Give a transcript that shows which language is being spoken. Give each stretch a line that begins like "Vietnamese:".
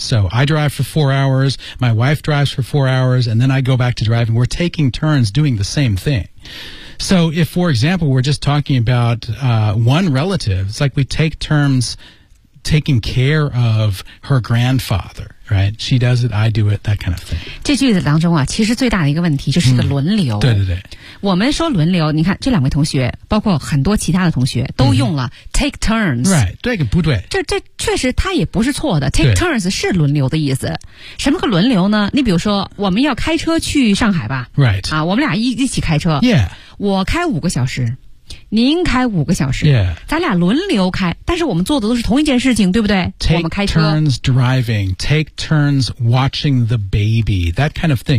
English: So I drive for 4 hours, my wife drives for 4 hours, and then I go back to driving. We're taking turns doing the same thing. So if, for example, we're just talking about, one relative, it's like we take turns taking care of her grandfather, right? She does it, I do it, that kind of thing.
Chinese: 这句子当中啊，其实最大的一个问题就是个轮流。对对对。我们说轮流，你看这两位同学，包括很多其他的同学都用了 take turns。 Right, 对跟不对。这确实它也不是错的 ,take turns 是轮流的意思。什么个轮流呢？你比如说我们要开车去上海吧。
English: Right.
Chinese: 啊，我们俩一起开车。
English: Yeah.
Chinese: 我开五个小时，您开五个小时、
English: yeah.
Chinese: 咱俩轮流开，但是我们做的都是同一件事情，对不对？
English: Take
Chinese: 我们开车
English: turns driving, take turns watching the baby, that kind of thing.